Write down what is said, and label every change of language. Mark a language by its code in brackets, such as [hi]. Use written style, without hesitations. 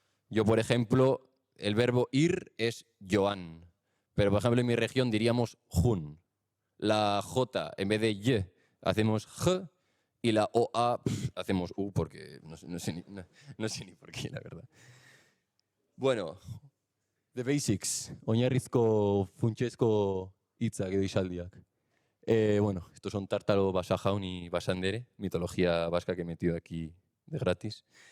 [es] Yo, por ejemplo, el verbo ir es Joan. Pero, por ejemplo, en mi región diríamos jun. La J, en vez de Y, hacemos J. Y la OA hacemos U porque no sé ni por qué, la verdad. [en] Bueno, the basics. [eu] Oinarrizko funtsezko hitzak edo esaldiak. [es] Bueno, estos son Tártaro, Basajaun y Basandere, mitología vasca que he metido aquí de gratis.